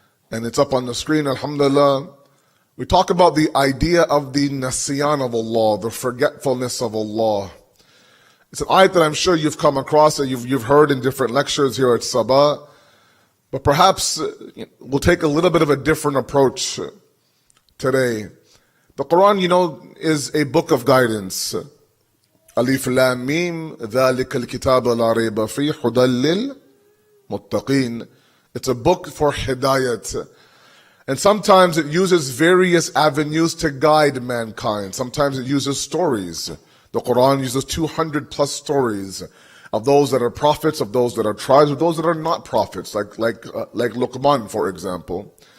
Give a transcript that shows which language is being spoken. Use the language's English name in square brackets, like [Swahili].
[English] And it's up on the screen, alhamdulillah. We talk about the idea of the nasiyan of Allah, the forgetfulness of Allah. It's an ayat that I'm sure you've come across and you've heard in different lectures here at Saba. But perhaps we'll take a little bit of a different approach today. The Quran, is a book of guidance. [Arabic] Alif Lam Mim, ذَلِكَ الْكِتَابَ لَا رَيْبَ فِيهِ هُدًى لِلْمُتَّقِينَ. [English] It's a book for hidayat. And sometimes it uses various avenues to guide mankind. Sometimes it uses stories. The Quran uses 200 plus stories of those that are prophets, of those that are tribes, of those that are not prophets, like Luqman, for example.